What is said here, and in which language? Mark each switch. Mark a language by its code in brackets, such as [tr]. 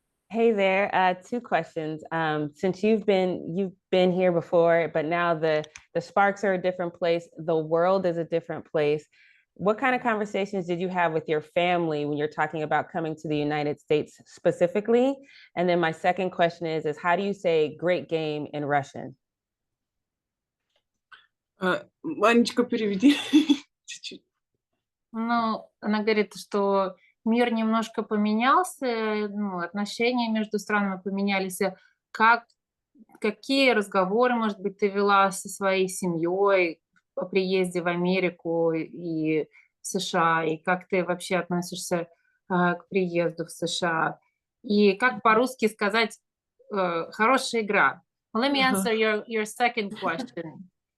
[en] Hey there, two questions. Since you've been here before, but now the Sparks are a different place, the world is a different place. What kind of conversations did you have with your family when you're talking about coming to the United States specifically? And then my second question is how do you say great game in Russian? [ru] Ванечка, переведи чуть-чуть. Ну, она говорит, что мир немножко поменялся, ну, отношения между странами поменялись. Какие разговоры, может быть, ты вела со своей семьей по приезде в Америку и в США, и как ты вообще относишься к приезду в США? И как по-русски сказать «хорошая игра»? [en] Well, let me answer your second question.